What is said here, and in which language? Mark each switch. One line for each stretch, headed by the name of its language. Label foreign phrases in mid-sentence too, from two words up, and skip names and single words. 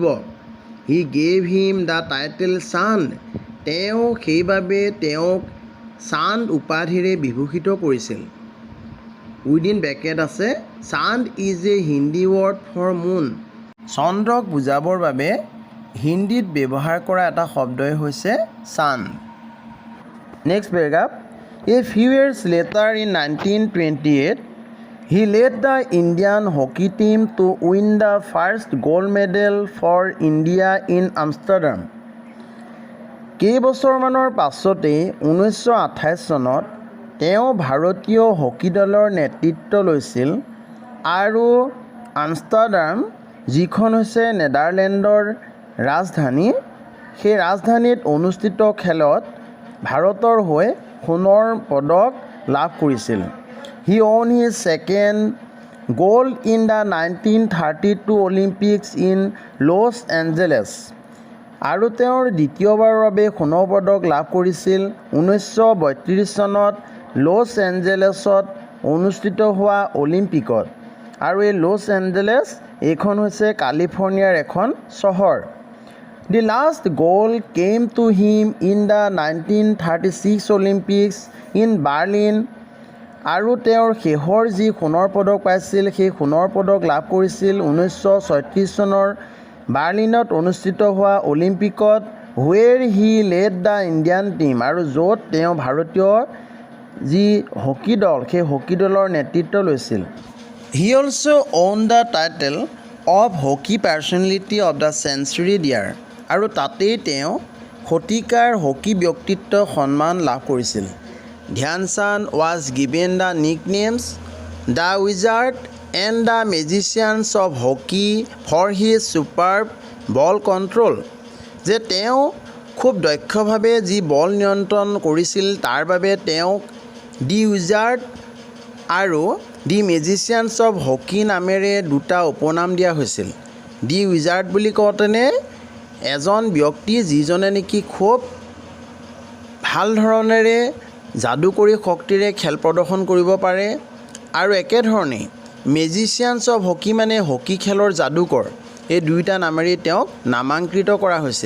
English: He gave him the title Chand.
Assamese: তেওঁ সেইবাবে তেওঁক চান্দ উপাধিৰে বিভূষিত কৰিছিল।
English: within bracket আছে Chand is a Hindi word for moon.
Assamese: চন্দ্ৰক বুজাবৰ বাবে হিন্দীত ব্যৱহাৰ কৰা এটা শব্দই হৈছে চান্দ।
English: next paragraph, a few years later in 1928 he led the Indian hockey team to win the first gold medal for India in Amsterdam.
Assamese: কেইবছৰমানৰ পাছতেই 1928 চনত তেওঁ ভাৰতীয় হকী দলৰ নেতৃত্ব লৈছিল আৰু আমষ্টাৰডাম যিখন হৈছে নেদাৰলেণ্ডৰ ৰাজধানী, সেই ৰাজধানীত অনুষ্ঠিত খেলত ভাৰতৰ হৈ সোণৰ পদক লাভ কৰিছিল।
English: He won his second gold in the 1932 Olympics in Los Angeles.
Assamese: আৰু তেওঁৰ দ্বিতীয়বাৰৰ বাবে সোণৰ পদক লাভ কৰিছিল 1932 চনত লছ এঞ্জেলেছত অনুষ্ঠিত হোৱা অলিম্পিকত। আৰু এই লছ এঞ্জেলেছ এইখন হৈছে কালিফৰ্ণিয়াৰ এখন চহৰ।
English: The last goal came to him in the 1936 Olympics in Berlin.
Assamese: আৰু তেওঁৰ শেষৰ যি সোণৰ পদক পাইছিল সেই সোণৰ পদক লাভ কৰিছিল 1936 চনৰ বাৰ্লিনত অনুষ্ঠিত হোৱা অলিম্পিকত,
English: where he led the Indian team,
Assamese: আৰু য'ত তেওঁ ভাৰতীয় যি হকী দল সেই হকী দলৰ নেতৃত্ব লৈছিল।
English: he also won the title of hockey personality of the century there,
Assamese: আৰু তাতেই তেওঁ শতিকাৰ হকী ব্যক্তিত্ব সন্মান লাভ কৰিছিল।
English: ধ্যানচান্দ was given the nicknames the Wizard and the Magicians of Hockey for his superb ball control,
Assamese: যে তেওঁ খুব দক্ষভাৱে যি বল নিয়ন্ত্ৰণ কৰিছিল তাৰ বাবে তেওঁক
English: the Wizard
Assamese: আৰু
English: the Magicians of Hockey
Assamese: নামেৰে দুটা উপনাম দিয়া হৈছিল।
English: the Wizard
Assamese: বুলি কওঁতেনে এজন ব্যক্তি যিজনে নেকি খুব ভাল ধৰণেৰে যাদুকৰী শক্তিৰে খেল প্ৰদৰ্শন কৰিব পাৰে, আৰু একেধৰণে
English: Magicians of Hockey
Assamese: মানে হকী খেলৰ যাদুকৰ, এই দুয়োটা নামেৰে তেওঁক নামাংকৃত কৰা হৈছিল।